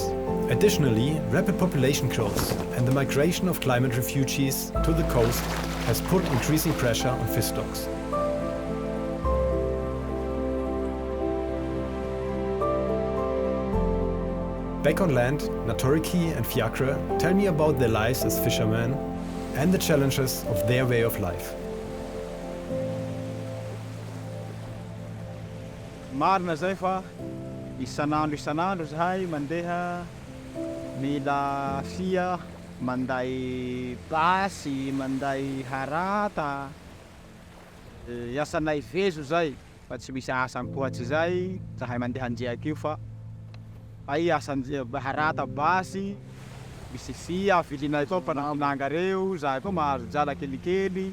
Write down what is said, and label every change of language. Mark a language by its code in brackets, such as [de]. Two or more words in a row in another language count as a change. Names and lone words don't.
[en] Additionally, rapid population growth and the migration of climate refugees to the coast has put increasing pressure on fish stocks. Back on land, Naturikie and Fiacre tell me about their lives as fishermen and the challenges of their way of life. [mg] Marina zay fa isanandro zahay mandeha mila fia, manday basy, manday harata. Iasanay vezo zay fa tsy misy asa ankoatsy zay zahay mandeha andriaky io fa ay asan harata basy, misy fia vilinay to mpanananga reo, zahay koa mahazo jala kelikely.